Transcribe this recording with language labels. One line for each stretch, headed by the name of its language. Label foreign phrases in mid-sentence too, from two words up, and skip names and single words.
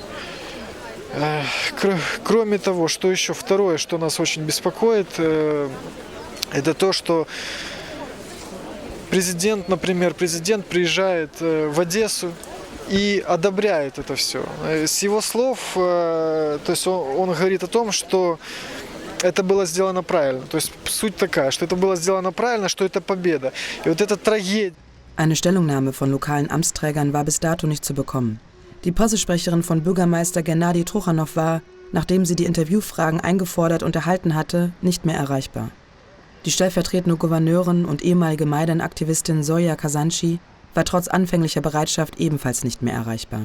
Russian: Кроме того, что еще второе, что нас очень беспокоит, это то, что президент приезжает в Одессу и одобряет это все. С его слов, то есть он говорит о том, что это было сделано правильно. То есть суть такая, что это было сделано правильно, что это победа. И вот эта трагедия.
German: Eine Stellungnahme von lokalen Amtsträgern war bis dato nicht zu bekommen. Die Pressesprecherin von Bürgermeister Gennadi Truchanow war, nachdem sie die Interviewfragen eingefordert und erhalten hatte, nicht mehr erreichbar. Die stellvertretende Gouverneurin und ehemalige Maidan-Aktivistin Zoya Kazanchi war trotz anfänglicher Bereitschaft ebenfalls nicht mehr erreichbar.